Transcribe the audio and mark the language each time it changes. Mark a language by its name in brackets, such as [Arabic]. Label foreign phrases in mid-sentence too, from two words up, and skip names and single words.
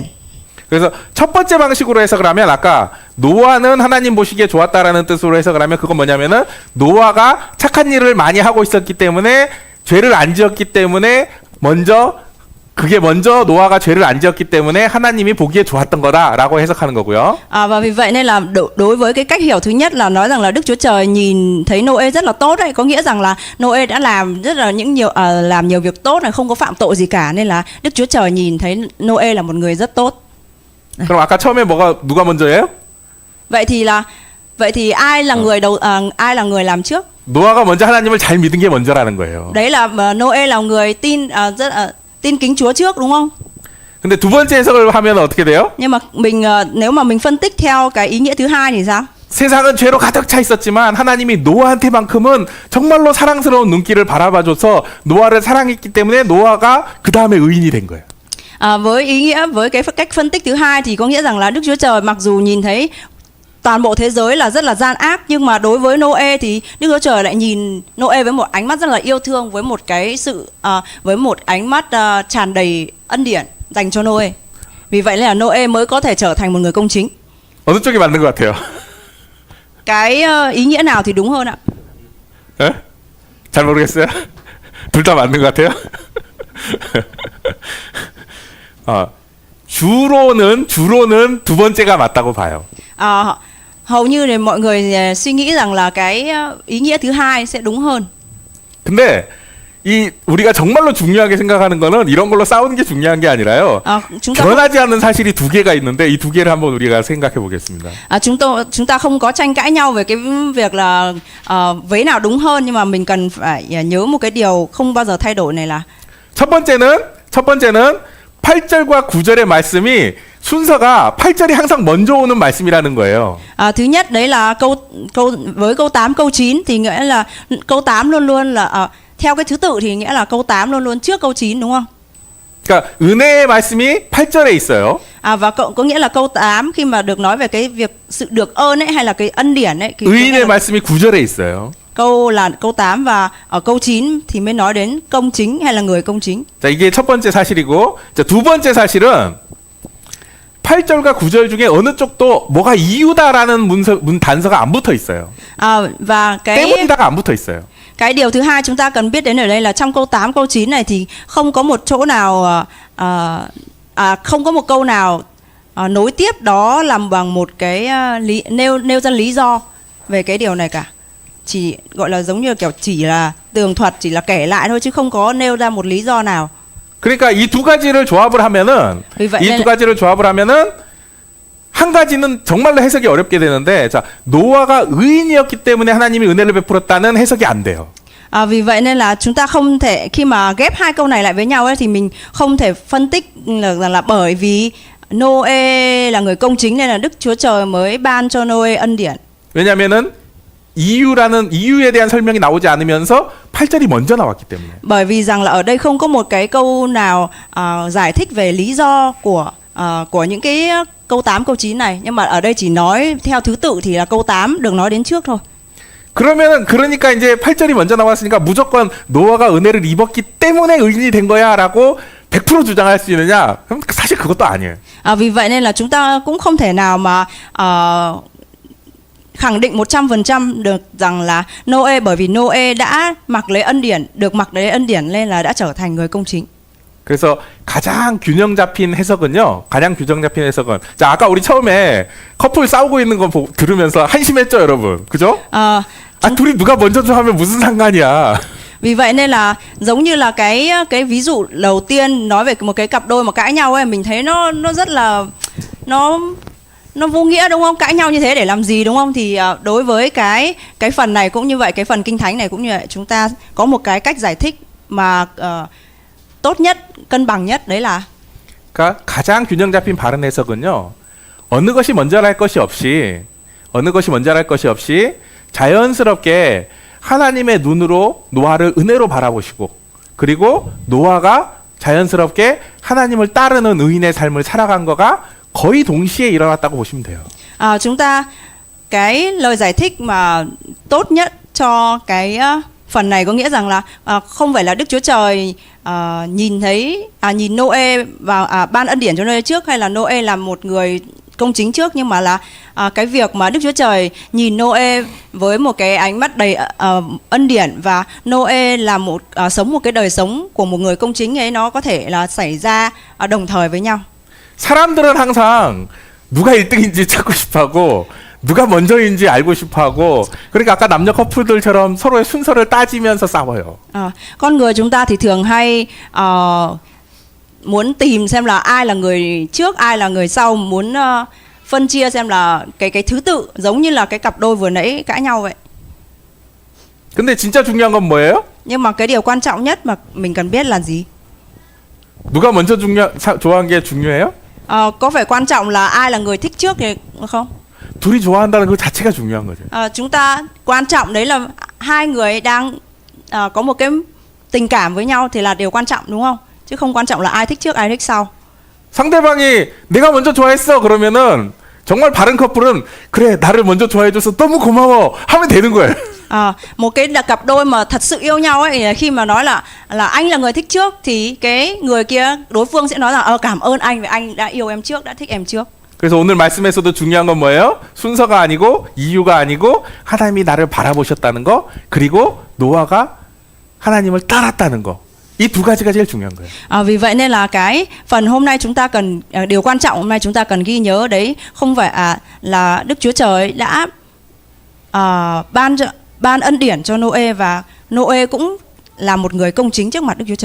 [Korean] 그래서 첫 번째 방식으로 해석을 하면 아까 노아는 하나님 보시기에 좋았다라는 뜻으로 해석을 하면 그건 뭐냐면은 노아가 착한 일을 많이 하고 있었기 때문에 죄를 안 지었기 때문에 먼저 노아가 죄를 안 지었기 때문에 하나님이 보기에 좋았던 거다라고 해석하는 거고요. [Vietnamese] Và vì vậy nên là đối với cái cách hiểu thứ nhất là nói rằng là Đức Chúa Trời nhìn thấy Noe rất là tốt đấy, có nghĩa rằng là Noe đã làm rất là làm nhiều việc tốt này, không có phạm tội gì cả, nên là Đức Chúa Trời nhìn thấy Noe là một người rất tốt. [Korean] 그럼 아까 처음에 누가 먼저예요? [Vietnamese] Vậy thì ai là người làm trước? [Korean] 노아가 먼저 하나님을 잘 믿은 게 먼저라는 거예요. [Vietnamese] Đấy là Noe là người tin kính Chúa trước, đúng không? [Korean] 근데 두 번째 해석을 하면 어떻게 돼요? [Vietnamese] Nhưng mà nếu mà mình phân tích theo cái ý nghĩa thứ hai thì sao? [Korean] 세상은 죄로 가득 차 있었지만 하나님이 노아한테만큼은 정말로 사랑스러운 눈길을 바라봐줘서 노아를 사랑했기 때문에 노아가 그 다음에 의인이 된 거예요. [Vietnamese] Với cái cách phân tích thứ hai thì có nghĩa rằng là Đức Chúa Trời mặc dù nhìn thấy toàn bộ thế giới là rất là gian ác, nhưng mà đối với Noe thì Đức Chúa Trời lại nhìn Noe với một ánh mắt rất là yêu thương, với một với một ánh mắt tràn đầy ân điển dành cho Noe. Vì vậy là Noe mới có thể trở thành một người công chính. [Korean] 어느 쪽이 맞는 것 같아요? [Vietnamese] Cái ý nghĩa nào thì đúng hơn ạ? [Korean] 에? 잘 모르겠어요. 둘 다 맞는 것 같아요. 주로는 두 번째가 맞다고 봐요. [Vietnamese] Hầu như thì mọi người suy nghĩ rằng là cái ý nghĩa thứ hai sẽ đúng hơn. [Korean] 근데 우리가 정말로 중요하게 생각하는 거는 이런 걸로 싸우는 게 중요한 게 아니라요. 변하지 않는 사실이 두 개가 있는데 이 두 개를 한번 우리가 생각해 보겠습니다. [Vietnamese] Chúng ta không có tranh cãi nhau về cái việc là vế nào đúng hơn, nhưng mà mình cần phải nhớ một cái điều không bao giờ thay đổi này là [Korean] 첫 번째는 8절과 9절의 말씀이 순서가 8절이 항상 먼저 오는 말씀이라는 거예요. [Vietnamese] Thứ nhất đấy là với câu 8 câu 9 thì nghĩa là câu 8 luôn luôn là theo cái thứ tự thì nghĩa là câu 8 luôn luôn trước câu 9, đúng không? [Korean] 그러니까 은혜의 말씀이 8절에 있어요. [Vietnamese] Và có nghĩa là câu 8 khi mà được nói về cái việc sự được ơn ấy hay là cái ân điển ấy, [Korean] 의인의 말씀이 9절에 있어요. [Vietnamese] câu 8 và ở câu 9 thì mới nói đến công chính hay là người công chính. [Korean] 자, 이게 첫 번째 사실이고, 자, 두 번째 사실은 8절과 9절 중에 어느 쪽도 뭐가 이유다라는 단서가 안 붙어 있어요. [Vietnamese] Và [Korean] 때문이다가 안 붙어 있어요. [Vietnamese] Cái điều thứ hai chúng ta cần biết đến ở đây là trong câu 8 câu 9 này thì không có một chỗ nào không có một câu nào nối tiếp đó làm bằng một cái nêu ra lý do về cái điều này cả. Chỉ gọi là giống như kiểu chỉ là tường thuật, chỉ là kể lại thôi chứ không có nêu ra một lý do nào. [Korean] 그러니까 이 두 가지를 조합을 하면은 한 가지는 정말로 해석이 어렵게 되는데, 자, 노아가 의인이었기 때문에 하나님이 은혜를 베풀었다는 해석이 안 돼요. [Vietnamese] Vì vậy nên là chúng ta không thể, khi mà ghép hai câu này lại với nhau ấy, thì mình không thể phân tích là bởi vì Noe là người công chính nên là Đức Chúa Trời mới ban cho Noe ân điển. [Korean] 왜냐면은 이유에 대한 설명이 나오지 않으면서 8절이 먼저 나왔기 때문에. [Vietnamese] Bởi vì rằng là ở đây không có một cái câu nào giải thích về lý do của những cái câu 8 câu 9 này, nhưng mà ở đây chỉ nói theo thứ tự thì là câu 8 được nói đến trước thôi. [Korean] 그러니까 이제 8절이 먼저 나왔으니까 무조건 노아가 은혜를 입었기 때문에 의인이 된 거야라고 100% 주장할 수 있느냐? 그럼 사실 그것도 아니에요. [Vietnamese] Vì vậy nên là chúng ta cũng không thể nào mà khẳng định 100% được rằng là Noe, bởi vì Noe đã được mặc lấy ân điển nên là đã trở thành người công chính. [Korean] 그래서 가장 균형 잡힌 해석은 자, 아까 우리 처음에 커플 싸우고 있는 거 들으면서 한심했죠, 여러분? 그죠? 둘이 누가 먼저 좀 하면 무슨 상관이야. [Vietnamese] Vì vậy nên là giống như là cái ví dụ đầu tiên nói về một cái cặp đôi mà cãi nhau ấy, mình thấy nó rất là nó vô nghĩa, đúng không? Cãi nhau như thế để làm gì, đúng không? Thì đối với cái phần này cũng như vậy, cái phần kinh thánh này cũng như vậy, chúng ta có một cái cách giải thích mà tốt nhất, cân bằng nhất, đấy là [Korean] 그러니까 가장 균형 잡힌 바른 해석은요. 어느 것이 먼저 날 것이 없이 자연스럽게 하나님의 눈으로 노아를 은혜로 바라보시고, 그리고 노아가 자연스럽게 하나님을 따르는 의인의 삶을 살아간 거가 거의 동시에 일어났다고 보시면 돼요. [Vietnamese] Chúng ta cái lời giải thích mà tốt nhất cho cái phần này có nghĩa rằng là không phải là Đức Chúa Trời nhìn Noe và ban ân điển cho Noe trước, hay là Noe là một người công chính trước, nhưng mà là cái việc mà Đức Chúa Trời nhìn Noe với một cái ánh mắt đầy ân điển, và Noe là sống một cái đời sống của một người công chính ấy, nó có thể là xảy ra đồng thời với nhau. [Korean] 사람들은 항상 누가 1등인지 찾고 싶어하고 누가 먼저인지 알고 싶어하고, 그러니까 아까 남녀 커플들처럼 서로의 순서를 따지면서 싸워요. [Vietnamese] Con người chúng ta thì thường hay muốn tìm xem là ai là người trước, ai là người sau, muốn phân chia xem là cái thứ tự, giống như là cái cặp đôi vừa nãy cãi nhau vậy. [Korean] 근데 진짜 중요한 건 뭐예요? [Vietnamese] Nhưng mà cái điều quan trọng nhất mà mình cần biết là gì? [Korean] 누가 먼저 좋아한 게 중요해요? [Vietnamese] Có phải quan trọng là ai là người thích trước thì không? [Korean] 둘이 좋아한다는 그 자체가 중요한 거죠. [Vietnamese] Chúng ta quan trọng đấy là hai người đang có một cái tình cảm với nhau thì là điều quan trọng, đúng không? Chứ không quan trọng là ai thích trước ai thích sau. [Korean] 상대방이 내가 먼저 좋아했어 그러면은 정말 바른 커플은 그래 나를 먼저 좋아해줘서 너무 고마워 하면 되는 거예요. [Vietnamese] Một cái cặp đôi mà thật sự yêu nhau ấy, khi mà nói là anh là người thích trước thì cái người kia, đối phương sẽ nói rằng cảm ơn anh vì anh đã yêu em trước, đã thích em trước. [Korean] 그래서 오늘 말씀에서도 중요한 건 뭐예요? 순서가 아니고 이유가 아니고 하나님이 나를 바라보셨다는 거, 그리고 노아가 하나님을 따랐다는 거. 이 두 가지가 제일 중요한 거예요. [Vietnamese] Vì vậy nên là cái phần hôm nay chúng ta cần, điều quan trọng hôm nay chúng ta cần ghi nhớ đấy không phải là Đức Chúa Trời đã ban ân điển cho Noe, và Noe cũng là một người công chính trước mặt Đức Chúa Trời.